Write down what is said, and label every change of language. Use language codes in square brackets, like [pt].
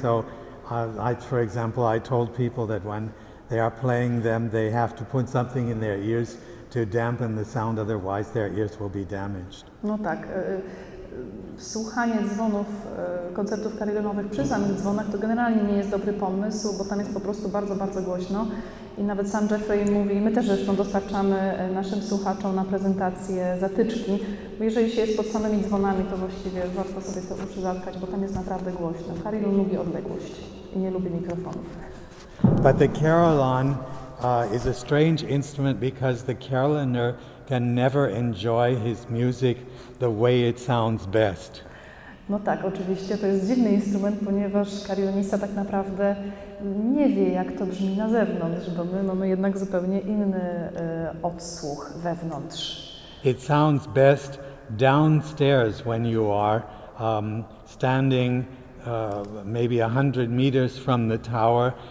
[en] So, for example, I told people that when they are playing them, they have to put something in their ears to dampen the sound, otherwise their ears will be damaged. [pl] No tak. Słuchanie dzwonów, koncertów carillonowych przy samych dzwonach to generalnie nie jest dobry pomysł, bo tam jest po prostu bardzo, bardzo głośno i nawet sam Jeffrey mówi, my też zresztą dostarczamy naszym słuchaczom na prezentację zatyczki, bo jeżeli się jest pod samymi dzwonami, to właściwie warto sobie te uszy zatkać, bo tam jest naprawdę głośno. Carillon lubi odległość i nie lubi mikrofonów. [en] But the carillon is a strange instrument because the carilloner can never enjoy his music the way it sounds best. [pl] No tak, oczywiście to jest dziwny instrument, ponieważ carillonista tak naprawdę nie wie, jak to brzmi na zewnątrz, bo my mamy jednak zupełnie inny odsłuch wewnątrz. [en] It sounds best downstairs when you are standing maybe 100 meters from the tower.